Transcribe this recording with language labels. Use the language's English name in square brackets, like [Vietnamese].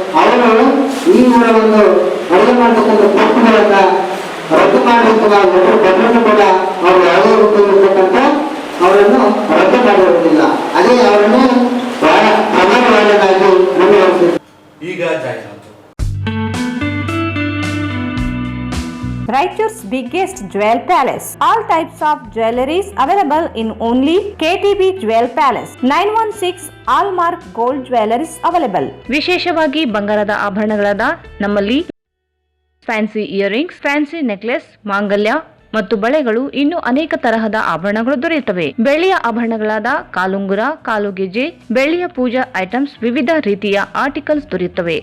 [Kannada] ಅವರು ಈ ಒಂದು ಅಡುಗೆ ಮಾಡತಕ್ಕಂಥ ಪೋಸ್ಟ್ಗಳನ್ನ ರದ್ದು ಮಾಡಿರ್ತಕ್ಕಂಥ ಪತ್ರವನ್ನು ಕೂಡ ಅವರು ಯಾವುದೇ ರೂಪದಲ್ಲಿರ್ತಕ್ಕಂಥ ಅವರನ್ನು ರದ್ದು ಮಾಡಿರುವುದಿಲ್ಲ. ಅದೇ ಅವರನ್ನೇ ಪ್ರಧಾನ ವಾರ್ಡನ್ನಾಗಿ ಮುಂದುವರಿಸಿದ್ದಾರೆ. ಈಗ ಜಾಹೀರಾತು. [English] Raichur's biggest jewel palace. All types of jewelries available in only KTB Jewel Palace. 916 Allmark Gold Jewelries available. [Kannada] ವಿಶೇಷವಾಗಿ ಬಂಗಾರದ ಆಭರಣಗಳಾದ ನಮ್ಮಲ್ಲಿ ಫ್ಯಾನ್ಸಿ ಇಯರಿಂಗ್ಸ್, ಫ್ಯಾನ್ಸಿ ನೆಕ್ಲೆಸ್, ಮಾಂಗಲ್ಯ ಮತ್ತು ಬಳೆಗಳು ಇನ್ನೂ ಅನೇಕ ತರಹದ ಆಭರಣಗಳು ದೊರೆಯುತ್ತವೆ. ಬೆಳ್ಳಿಯ ಆಭರಣಗಳಾದ ಕಾಲುಂಗುರ, ಕಾಲುಗೆಜೆ, ಬೆಳ್ಳಿಯ ಪೂಜಾ ಐಟಮ್ಸ್, ವಿವಿಧ ರೀತಿಯ ಆರ್ಟಿಕಲ್ಸ್ ದೊರೆಯುತ್ತವೆ.